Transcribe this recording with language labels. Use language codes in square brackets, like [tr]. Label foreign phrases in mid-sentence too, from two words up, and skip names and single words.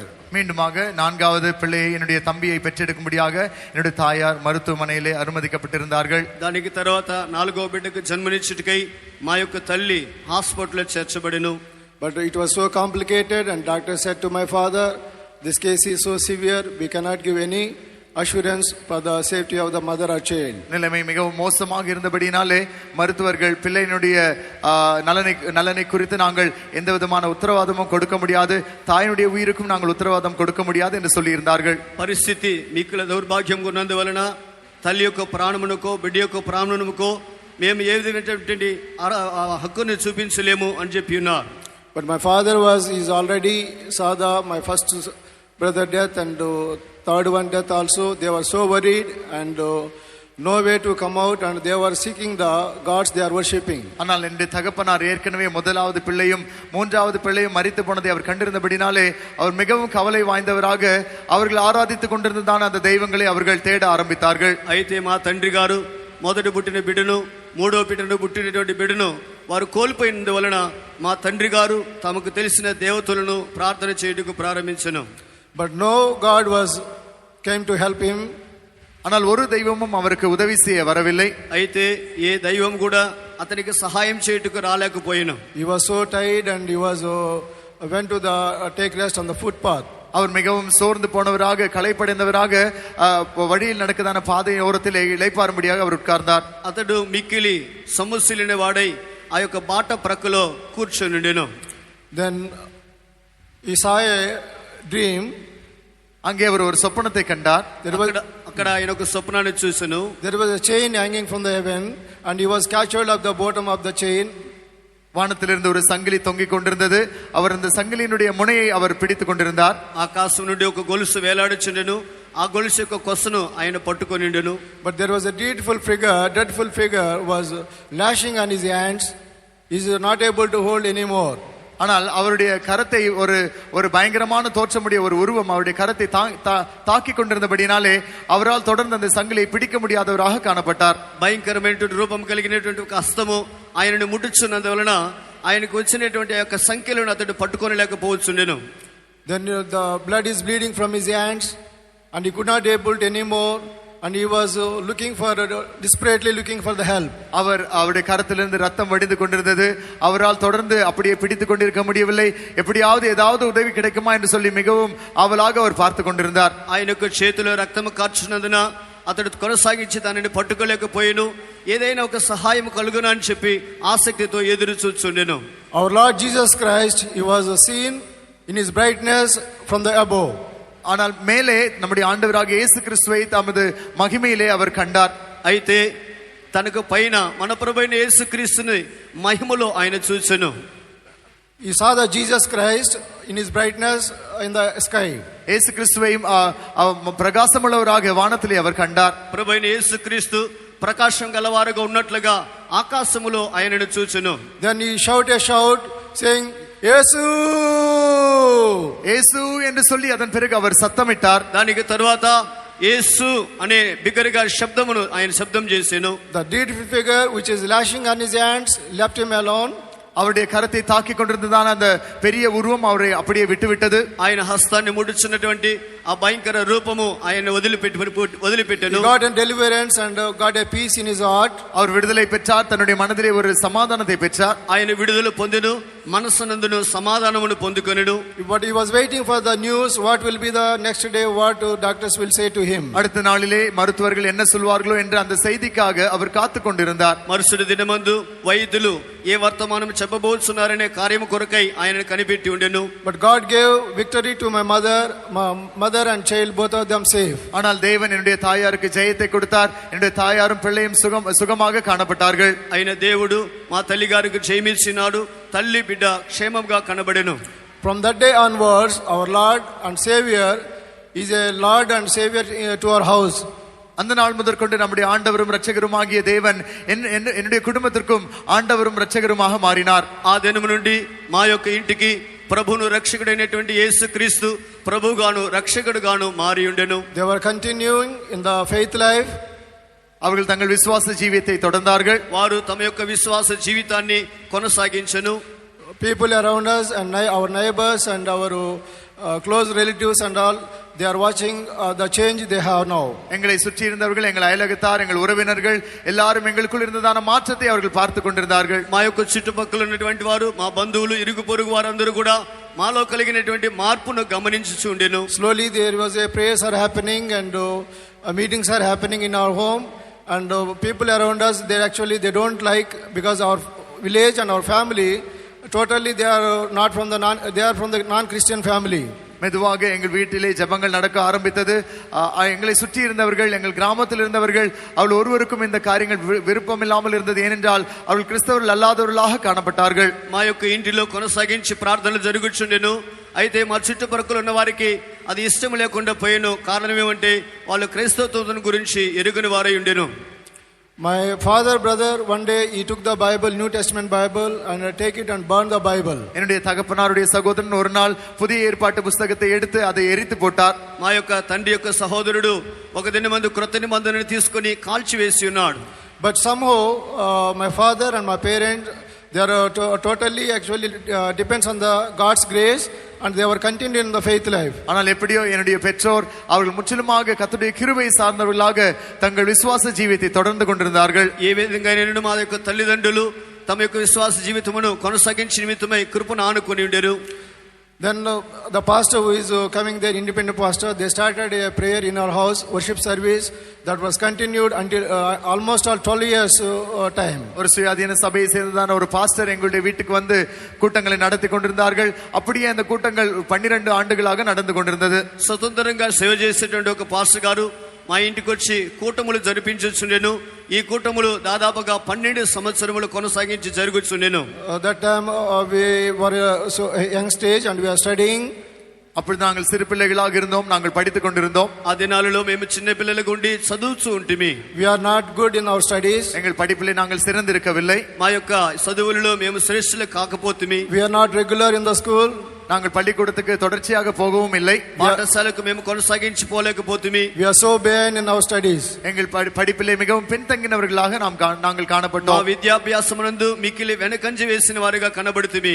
[ta] மீண்டுமாக 4வது பிள்ளையை என்னுடைய தம்பியை பெற்றெடுக்கும்படியாக என்னுடைய தாயார் மருத்துவமனையிலே அனுமதிக்கப்பட்டிருந்தார்கள். [te] దానికి తర్వాత 4వ బిడ్డకు జన్మనిచ్చుటకై మా యొక్క తల్లి హాస్పిటల్లో చేర్చబడెను. [en] But it was so complicated and doctor said to my father, this case is so severe, we cannot give any assurance for the safety of the mother or child. [ta] நிலைமை மிகவும் மோசமாக இருந்தபடினாலே மருத்துவர்கள் பிள்ளையினுடைய நலனை குறித்து நாங்கள் எந்த விதமான உத்தரவாதமும் கொடுக்க முடியாது, தாயினுடைய உயிருக்கும் நாங்கள் உத்தரவாதம் கொடுக்க முடியாது என்று சொல்லி இருந்தார்கள். [te] పరిస్థితి మీకుల దౌర్భాగ్యం ఉన్నందువలన తల్లి యొక్క ప్రాణమునకో బిడ్డ యొక్క ప్రాణమునకో మేము ఏ విధమైనటువంటి హక్కును చూపించలేము అని చెప్పి ఉన్నారు. [en] But my father is already saw my first brother death and third one death also. They were so worried and no way to come out and they were seeking the gods they are worshipping. [ta] ஆனால் என்னுடைய தகப்பனார் ஏற்கனவே முதலாவது பிள்ளையும் 3வது பிள்ளையும் மரித்து போனதை அவர் கண்டிருந்தபடினாலே அவர் மிகவும் கவலை வாய்ந்தவராக அவர்கள் ஆராதித்துக் கொண்டிருந்ததான அந்த தெய்வங்களை அவர்கள் தேட ஆரம்பித்தார்கள். [te] అయితే మా తండ్రి గారు మొదటి పుట్టిన బిడ్డను, మూడో బిడ్డను పుట్టినటువంటి బిడ్డను వారు కోల్పోయినందువలన మా తండ్రి గారు తమకు తెలిసిన దేవతలను ప్రార్థన చేయుటకు ప్రారంభించెను. [en] But no God came to help him. [ta] ஆனால் ஒரு தெய்வமும் அவருக்கு உதவி செய்ய வரவில்லை. [te] అయితే ఏ దైవం కూడా అతనికి సహాయం చేయుటకు రాలేకపోయాను. [en] He was so tired and he went to take rest on the footpath. [ta] அவர் மிகவும் சோர்ந்து போனவராக களைப்படைந்தவராக வழியில் நடக்கதான பாதை ஓரத்தில் இளைப்பாறும்படியாக அவர் உட்கார்ந்தார். [te] అతడు మిక్కిలి సమస్యలైన వాడై ఆ యొక్క బాట ప్రక్కలో కూర్చొనిండెను. [en] Then he saw a dream. [ta] அங்கே அவர் ஒரு சொப்பனத்தை கண்டார். [te] అక్కడ ఆయన ఒక స్వప్నాన్ని చూసెను. [en] There was a chain hanging from the heaven and he was captured at the bottom of the chain. [ta] வானத்திலிருந்து ஒரு சங்கிலி தொங்கிக் கொண்டிருந்தது. அவர் அந்த சங்கிலியினுடைய முனையை அவர் பிடித்துக் கொண்டிருந்தார். [te] ఆకాశం నుండి ఒక గొలుసు వేలాడుచుండెను. ఆ గొలుసు యొక్క కొసను ఆయన పట్టుకొనిండెను. [en] But there was a dreadful figure was lashing on his hands. He is not able to hold anymore. [ta] ஆனால் அவருடைய கரத்தை ஒரு பயங்கரமான தோற்றமுடைய ஒரு உருவம் அவருடைய கரத்தை தாக்கி கொண்டிருந்தபடினாலே அவரால் தொடர்ந்து அந்த சங்கிலியை பிடிக்க முடியாதவராக காணப்பட்டார். [te] భయంకరమైనటువంటి రూపం కలిగినటువంటి ఒక హస్తము ఆయనను ముట్టుచున్నందువలన ఆయనకు వచ్చినటువంటి యొక్క సంఖ్యలను అతడు పట్టుకోలేకపోవచ్చుండెను. [en] Then the blood is bleeding from his hands and he could not able to anymore and he was desperately looking for the help. [ta] அவருடைய கரத்திலிருந்து ரத்தம் வடிந்து கொண்டிருந்தது. அவரால் தொடர்ந்து அப்படியே பிடித்துக் கொண்டிருக்க முடியவில்லை. எப்படியாவது ஏதாவது உதவி கிடைக்குமா என்று சொல்லி மிகவும் ஆவலாக அவர் பார்த்து கொண்டிருந்தார். [te] ఆయనకు చేతిలో రక్తము కార్చున్నందున అతడు కొనసాగించి దానిని పట్టుకోలేకపోయాను. ఏదైనా ఒక సహాయం కలుగునా అని చెప్పి ఆసక్తితో ఎదురు చూచుండెను. [en] Our Lord Jesus Christ, he was seen in his brightness from the above. [ta] ஆனால் மேலே நம்முடைய ஆண்டவராகிய இயேசு கிறிஸ்துவை தமது மகிமையிலே அவர் கண்டார். [te] అయితే తనకు పైన మన ప్రభువైన యేసుక్రీస్తుని మహిమలో ఆయన చూసెను. [en] He saw the Jesus Christ in his brightness in the sky. [ta] இயேசு கிறிஸ்துவை பிரகாசமுள்ளவராக வானத்திலே அவர் கண்டார். [te] ప్రభువైన యేసుక్రీస్తు ప్రకాశం గలవారుగా ఉన్నట్లుగా ఆకాశములో ఆయనను చూచెను. [en] Then he shouted a shout saying, "Yesu!" [ta] యేసు என்று சொல்லி அதன் பிறகு அவர் சத்தமிட்டார். [te] దానికి తరువాత యేసు అనే బిగ్గరగా శబ్దమును ఆయన శబ్దం చేసెను. [en] The dead figure which is lashing on his hands left him alone. [ta] அவருடைய கரத்தை தாக்கி கொண்டிருந்ததான அந்த பெரிய உருவம் அவரை அப்படியே விட்டுவிட்டது. [te] ఆయన హస్తాన్ని ముడుచున్నటువంటి ఆ భయంకర రూపము ఆయన వదిలిపెట్టెను. [en] He got a deliverance and got a peace in his heart. [ta] அவர் விடுதலை பெற்றார். தன்னுடைய மனதிலே ஒரு சமாதானத்தை பெற்றார். [te] ఆయన విడుదల పొందెను, మనస్సునందును సమాధానమును పొందుకొనెను. [en] But he was waiting for the news, what will be the next day, what doctors will say to him. [ta] அடுத்த நாளிலே மருத்துவர்கள் என்ன சொல்வார்களோ என்ற அந்த செய்திக்காக அவர் காத்து கொண்டிருந்தார். [te] మరుసటి దినమందు వైద్యులు ఏ వర్తమానం చెప్పబోతున్నారనే కార్యము కొరకై ఆయన కనిపెట్టి ఉండెను. [en] But God gave victory to my mother and child, both of them safe. [ta] ஆனால் தேவன் என்னுடைய தாயாருக்கு ஜெயத்தை கொடுத்தார். என்னுடைய தாயாரும் பிள்ளையும் சுகமாக காணப்பட்டார்கள். [te] ఆయన దేవుడు మా తల్లి గారికి జయమిచ్చినాడు. తల్లి బిడ్డ క్షేమంగా కనబడెను. [en] From that day onwards, our Lord and Savior is a Lord and Savior to our house. [ta] அந்த நாள் முதற்கொண்டு நம்முடைய ஆண்டவரும் இரட்சகருமாகிய தேவன் என்னுடைய குடும்பத்திற்கும் ஆண்டவரும் இரட்சகருமாக மாறினார். [te] ఆ దినము నుండి మా యొక్క ఇంటికి ప్రభువును రక్షకుడైనటువంటి యేసుక్రీస్తు ప్రభువుగాను రక్షకుడుగాను మారి ఉండెను. [en] They were continuing in the faith life. [ta] அவர்கள் தங்கள் விசுவாச ஜீவியத்தை தொடர்ந்தார்கள். [te] వారు తమ యొక్క విశ్వాస జీవితాన్ని కొనసాగించెను. [en] People around us and our neighbors and our close relatives and all, they are watching the change they have now. [ta] எங்களை சுற்றி இருந்தவர்கள், எங்கள் அயலகத்தார், எங்கள் உறவினர்கள் எல்லாரும் எங்களுக்குள் இருந்ததான மாற்றத்தை அவர்கள் பார்த்து கொண்டிருந்தார்கள். [te] మా యొక్క చుట్టుపక్కల ఉన్నటువంటి వారు, మా బంధువులు, ఇరుగు పొరుగు వారందరూ కూడా మాలో కలిగినటువంటి మార్పును గమనించుచుండెను. [en] Slowly there was a prayers are happening and meetings are happening in our home, and people around us, they don't like, because our village and our family totally they are from the non-Christian family. [ta] மெதுவாக எங்கள் வீட்டிலே ஜெபங்கள் நடக்க ஆரம்பித்தது. எங்களை சுற்றி இருந்தவர்கள், எங்கள் கிராமத்தில் இருந்தவர்கள், அவள் ஒருவருக்கும் இந்த காரியங்கள் விருப்பம் இல்லாமல் இருந்தது. ஏனென்றால் அவள் கிறிஸ்தவர்கள் அல்லாதவர்களாக காணப்பட்டார்கள். [te] మా యొక్క ఇంటిలో కొనసాగించి ప్రార్థనలు జరుగుచుండెను. అయితే మా చుట్టుపక్కల ఉన్న వారికి అది ఇష్టం లేకుండా పోయేను. కారణం ఏమంటే వాళ్ళు క్రైస్తవత్వం గురించి ఎరుగని వారై ఉండెను. [en] My father brother, one day he took the Bible, New Testament Bible, and take it and burn the Bible. [ta] என்னுடைய தகப்பனாருடைய சகோதரன் ஒரு நாள் புதிய ஏற்பாட்டு புத்தகத்தை எடுத்து அதை எரித்து போட்டார். [te] మా యొక్క తండ్రి యొక్క సహోదరుడు ఒక దినమందు క్రొత్త నిబంధనను తీసుకొని కాల్చివేసి ఉన్నాడు. [en] But somehow my father and my parents, they are totally actually depends on the God's grace, and they were continuing in the faith life. [ta] ஆனால் எப்படியோ என்னுடைய பெற்றோர் அவர்கள் முற்றிலுமாக கர்த்தருடைய கிருபை சார்ந்தவர்களாக தங்கள் விசுவாச ஜீவியத்தை தொடர்ந்து கொண்டிருந்தார்கள். [te] ఏ విధంగా నేను మా యొక్క తల్లిదండ్రులు తమ యొక్క విశ్వాస జీవితమును కొనసాగించే నిమిత్తమై కృపను ఆనుకొని ఉండెరు. [en] Then the pastor who is coming there, independent pastor, they started a prayer in our house, worship service that was continued until almost 12 years time. [ta] ஒரு சுயாதீன சபையை சேர்ந்ததான ஒரு பாஸ்டர் எங்களுடைய வீட்டுக்கு வந்து கூட்டங்களை நடத்தி கொண்டிருந்தார்கள். அப்படியே அந்த கூட்டங்கள் 12 ஆண்டுகளாக நடந்து கொண்டிருந்தது. [te] స్వతంత్రంగా సేవ చేసేటువంటి ఒక పాస్టర్ గారు మా ఇంటికి వచ్చి కూటములు జరిపించుచుండెను. ఈ కూటములు దాదాపుగా 12 సంవత్సరములు కొనసాగించి జరుగుచుండెను. [en] That time we were so young stage and we are studying. [ta] அப்பொழுது நாங்கள் சிறு பிள்ளைகளாக இருந்தோம், நாங்கள் படித்துக் கொண்டிருந்தோம். [te] ఆ దినాలలో మేము చిన్న పిల్లలుగా ఉండి చదువుతూ ఉంటిమి. [en] We are not good in our studies. [ta] எங்கள் படிப்பிலே நாங்கள் சிறந்திருக்கவில்லை. [te] మా యొక్క చదువులలో మేము శ్రేష్ఠులు కాకపోతిమి. [en] We are not regular in the school. [ta] நாங்கள் பள்ளிக்கூடத்துக்கு தொடர்ச்சியாக போகவும் இல்லை. [te] పాఠశాలకు మేము కొనసాగించి పోలేకపోతిమి. [en] We are so behind in our studies. [ta] எங்கள் படிப்பிலே மிகவும் பின்தங்கினவர்களாக நாங்கள் మా காணப்பட்டோம். [te] విద్యాభ్యాసమునందు మిక్కిలి వెనకంజ వేసిన వారిగా కనబడుతిమి.